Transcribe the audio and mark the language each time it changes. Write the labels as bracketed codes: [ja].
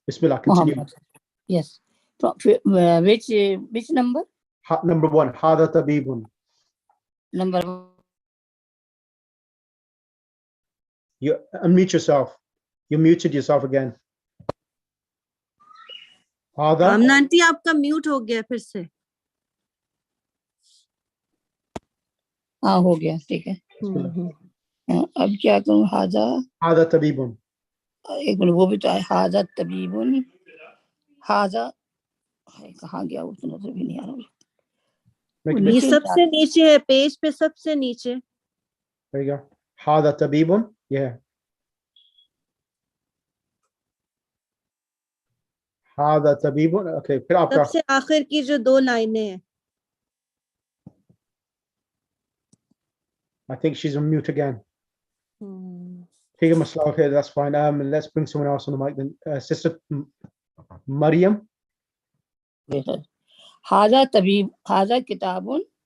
[en] Bismillah, continue. Muhammad. Yes. Which number? Number 1, [ar] Hada Tabibun. [en] Number 1. You unmute yourself. You muted yourself again. [hi] Amna aunty आपका mute हो गया फिर से. हाँ हो गया, ठीक है. अब क्या करूँ? [ar] हाजा तबीबुन. [hi] एक मिनट, वो भी तो है. [ar] हाजा तबीबुन. [hi] हाजा कहाँ गया? वो तो नजर भी नहीं आ रहा. ये सबसे नीचे है, पेज पे सबसे नीचे. [en] There you go. [ar] हाजा तबीबुन. [en] Yeah. [ar] हादा तबीबुन. [hi] Okay, फिर आपका सबसे आखिर की जो 2 लाइनें हैं. [en] I think she's on mute again. [hi] ठीक है, मसला. [en] Okay, that's fine. Let's bring someone else on the mic then. Sister Maryam. [ar] हादा तबीब, हादा किताबुन.